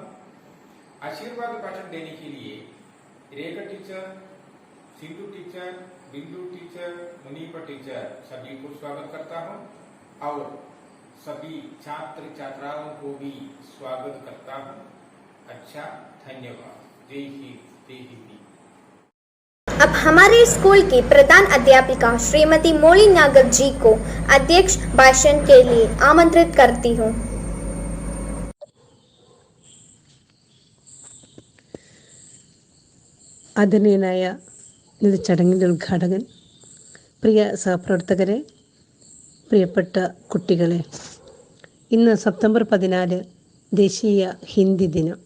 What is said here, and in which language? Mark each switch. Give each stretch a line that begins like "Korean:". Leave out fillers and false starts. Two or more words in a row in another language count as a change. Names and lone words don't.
Hindi: आशीर्वाद भाषण देने के लिए रेखा टीचर, सिंधु टीचर, बिंदु टीचर, मुनीपा टीचर सभी को स्वागत करता हूं और सभी छात्र छात्राओं को भी स्वागत करता हूं। अच्छा, धन्यवाद। जय हिंद, जय हिंदी। अब हमारे स्कूल की प्रधान अध्यापिका श्रीमती मोली नागर जी को अध्यक्ष भाषण के लिए आमंत्रित करती हूँ।
Malayalam: ആദരണീയനായ ഇത് ചടങ്ങിൻ്റെ ഉദ്ഘാടകൻ, പ്രിയ സഹപ്രവർത്തകരെ, പ്രിയപ്പെട്ട കുട്ടികളെ, ഇന്ന് സെപ്റ്റംബർ 14 ദേശീയ ഹിന്ദി ദിനം.